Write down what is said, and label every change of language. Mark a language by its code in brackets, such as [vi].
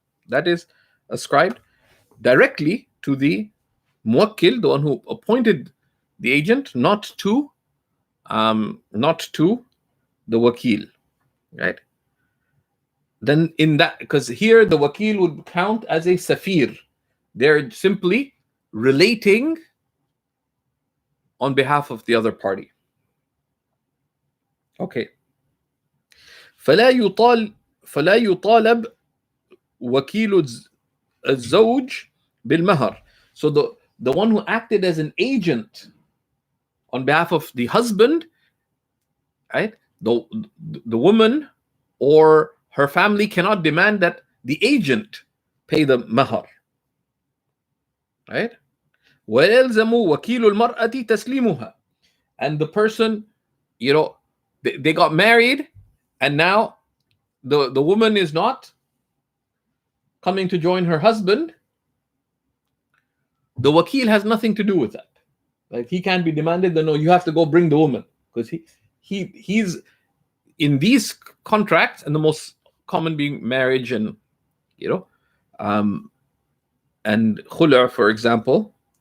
[en] That is ascribed directly to the muwakkil, the one who appointed the agent, not to the wakil. Right? Then in that, because here the wakil would count as a safir. They're simply relating on behalf of the other party. Okay. [ar] فلا يطالب وكيل الزوج بالمهر. [en] So the one who acted as an agent on behalf of the husband, right? The woman or her family cannot demand that the agent pay the mahar. Right? [ar] ويلزم وكيل المرأة تسليمها. [en] And the person, they got married, and now the woman is not coming to join her husband. The wakil has nothing to do with that. Like, he can't be demanded. No, you have to go bring the woman, because he's in these contracts, and the most common being marriage and and khula, for example.